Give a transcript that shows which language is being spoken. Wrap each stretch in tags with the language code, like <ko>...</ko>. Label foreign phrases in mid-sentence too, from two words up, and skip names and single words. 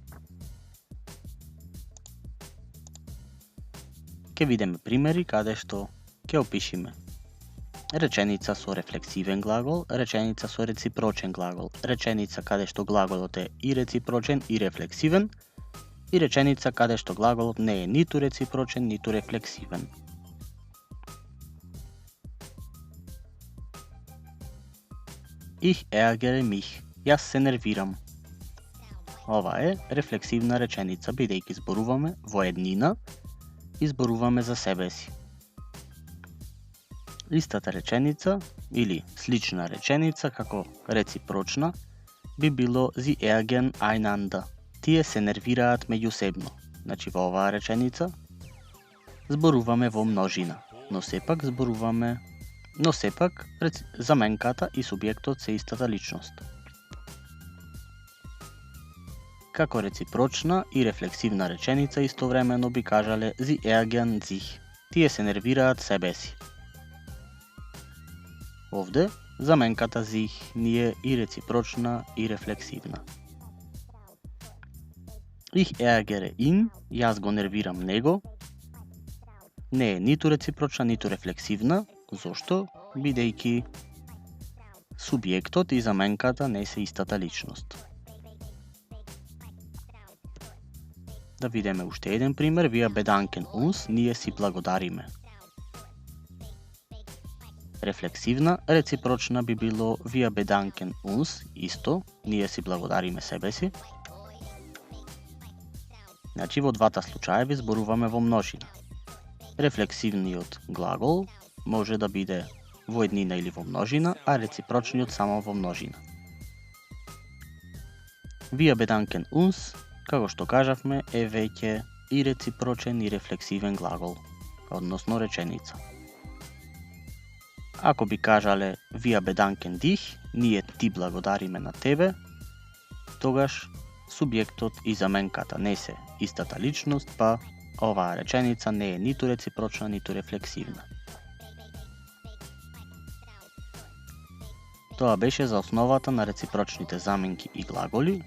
<mk>Ке видиме примери каде што ке опишиме реченица со рефлексивен глагол, реченица со реципрочен глагол, реченица каде што глаголот е и реципрочен и рефлексивен, и реченица каде што глаголот не е ниту реципрочен, ниту рефлексивен.</mk> <de>Ich ärgere mich.</de> <mk>Јас се нервирам. Ова е рефлексивна реченица, бидејќи зборуваме во еднина и зборуваме за себе си. Истата реченица или слична реченица како реципрочна би било</mk> <de>Sie ärgern einander.</de> <mk>Тие се нервираат меѓусебно. Значи во оваа реченица зборуваме во множина, но сепак заменката и субјектот се истата личност. Како реципрочна и рефлексивна реченица истовремено би кажале</mk> <de>Sie ärgern sich.</de> <mk>Тие се нервираат себе си. Овде заменката sich ни е и реципрочна и рефлексивна. Ich ärgere ihn, јас го нервирам него, не е ниту реципрочна, ниту рефлексивна. Зошто? Бидејќи субјектот и заменката не се истата личност. Да видиме уште еден пример. Wir bedanken uns, ние си благодариме. Рефлексивна, реципрочна би било</mk> <de>Wir bedanken uns,</de> <mk>исто, ние си благодариме себе си. Значи во двата случаеви зборуваме во множина. Рефлексивниот глагол може да биде во еднина или во множина, а реципрочниот само во множина. Wir bedanken uns, како што кажавме, е веќе и реципрочен и рефлексивен глагол, односно реченица. Ако би кажале</mk> <de>wir bedanken dich,</de> <mk>ние ти благодариме на тебе, тогаш субјектот и заменката не се истата личност, па оваа реченица не е ниту реципрочна, ниту рефлексивна. Тоа беше за основата на реципрочните заменки и глаголи.</mk>